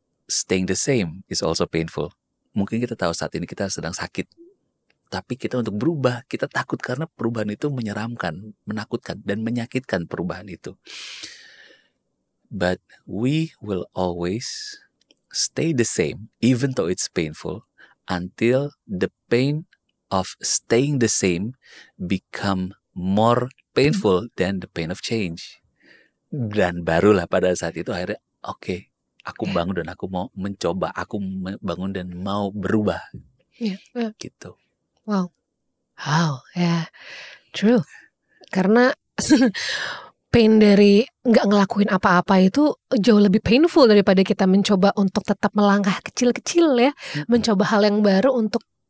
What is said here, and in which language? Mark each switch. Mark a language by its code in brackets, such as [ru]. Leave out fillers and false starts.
[en] Staying the same is also painful. [id] Mungkin kita tahu saat ini kita sedang sakit, tapi kita untuk berubah, kita takut karena perubahan itu menyeramkan, menakutkan, dan menyakitkan perubahan itu. [en] But we will always stay the same, even though it's painful, until the pain of staying the same become more painful than the pain of change. [id] Dan barulah pada saat itu akhirnya oke, aku bangun dan aku mau mencoba, aku bangun dan mau berubah. Gitu. [en] Wow, true. [id] Karena pain dari nggak ngelakuin apa-apa itu jauh lebih painful daripada kita mencoba untuk tetap melangkah kecil-kecil ya, mencoba hal yang baru untuk.